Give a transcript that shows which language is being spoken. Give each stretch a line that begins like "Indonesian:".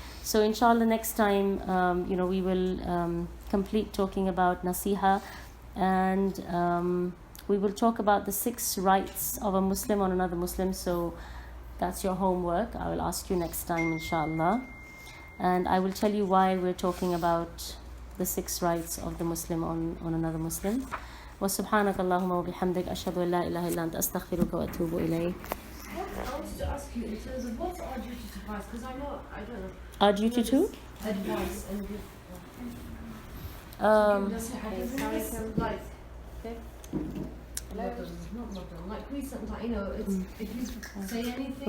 English: So inshallah next time we will complete talking about nasiha, and we will talk about the 6 rights of a Muslim on another Muslim. So that's your homework. I will ask you next time, inshallah, and I will tell you why we're talking about the 6 rights of the Muslim on another Muslim.
Arabic: وسبحانك اللهم وبحمدك أشهد أن لا إله إلا أنت أستغفرك وأتوب إليك.
English: I wanted to ask you in terms of what's our duty to advise, because I don't know. Our duty to? Advice and give. Um, Like Like recent, like, you know, it's if you say anything,